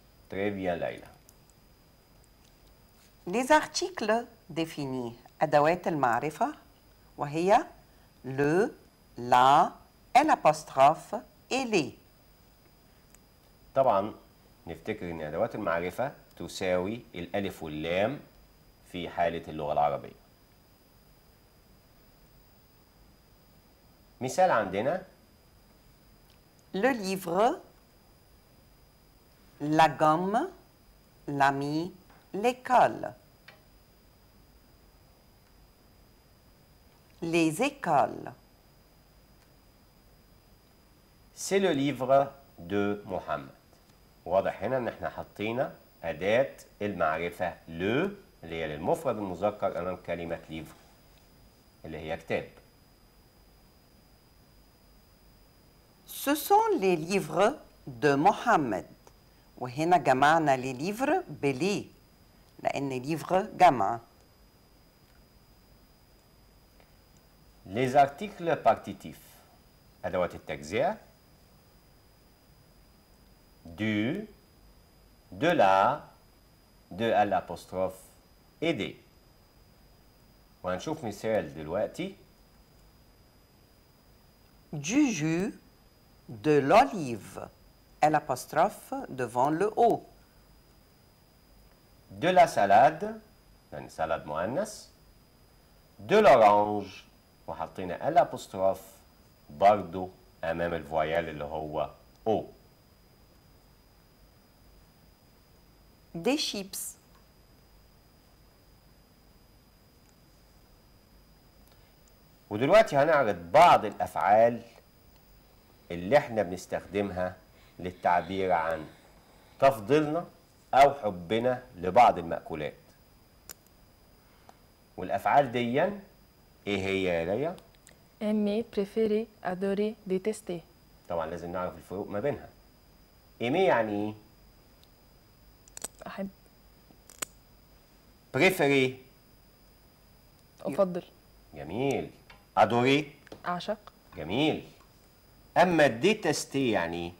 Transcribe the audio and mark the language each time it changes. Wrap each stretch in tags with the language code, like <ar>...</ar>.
<fr>Très bien ليلى. Les articles définis أدوات المعرفة وهي le, la, l'apostrophe et les.</fr> <ar>طبعا نفتكر ان ادوات المعرفه تساوي الالف واللام في حاله اللغه العربيه. مثال عندنا</ar> <fr>Le livre, la gomme, l'ami, l'école. Les écoles. C'est le livre de محمد.</fr> <ar>واضح هنا ان احنا حطينا اداه المعرفه لو اللي هي للمفرد المذكر امام كلمه ليفر اللي هي كتاب.</ar> <fr>Ce sont les livres de Mohammed.</fr> <ar>وهنا جمعنا les livres بلي لأن livre جمع.</ar> <fr>Les articles partitifs ادوات التجزئه du, de la, de l'apostrophe et des.</fr> <ar>وهنشوف مثال دلوقتي.</ar> <fr>Du jus, de l'olive, l'apostrophe devant le O. De la salade يعني سلاد مؤنث.</fr> <ar>De l'orange وحطينا الابوستروف برضو امام الفويال اللي هو O.</ar> <fr>Des chips.</fr> <ar>ودلوقتي هنعرض بعض الافعال اللي احنا بنستخدمها للتعبير عن تفضيلنا او حبنا لبعض المأكولات. والافعال دي ايه هي يا ليا؟</ar> <fr>Aimer, préférer, adorer, détester.</fr> <ar>طبعا لازم نعرف الفروق ما بينها. ايمي يعني ايه؟ أحب.</ar> <fr>بريفيري.</fr> <ar>أفضل. جميل. ادوري. أعشق. جميل. اما ديتستي يعني ايه؟</ar>